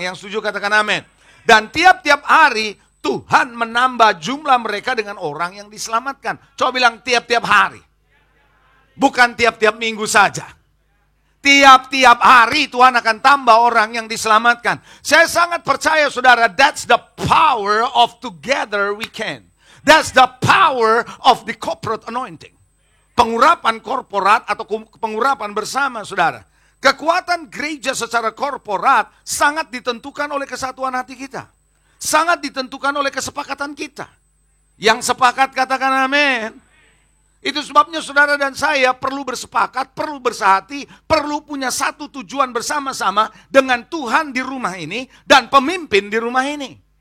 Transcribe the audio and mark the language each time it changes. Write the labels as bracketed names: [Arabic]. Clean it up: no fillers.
[Indonesian] Yang setuju katakan amin. Dan tiap-tiap hari Tuhan menambah jumlah mereka dengan orang yang diselamatkan. Coba bilang tiap-tiap hari. Bukan tiap-tiap minggu saja. Tiap-tiap hari Tuhan akan tambah orang yang diselamatkan. Saya sangat percaya saudara, [English] that's the power of together we can. That's the power of the corporate anointing. [Indonesian] Pengurapan korporat atau pengurapan bersama saudara. Kekuatan gereja secara korporat sangat ditentukan oleh kesatuan hati kita. Sangat ditentukan oleh kesepakatan kita. Yang sepakat katakan amin. Itu sebabnya saudara dan saya perlu bersepakat, perlu bersehati, perlu punya satu tujuan bersama-sama dengan Tuhan di rumah ini dan pemimpin di rumah ini.